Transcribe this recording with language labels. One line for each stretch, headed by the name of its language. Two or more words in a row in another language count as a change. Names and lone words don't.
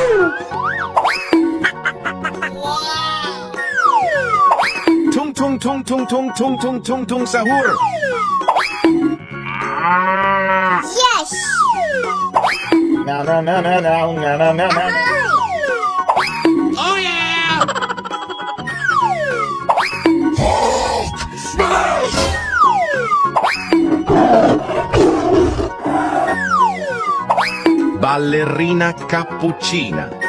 English: Tung tung tung tung tung tung tung tung tung sahur. Yes! No, no, no, no, no, no, no, no, no. Oh yeah!
Italian: Ballerina cappuccina.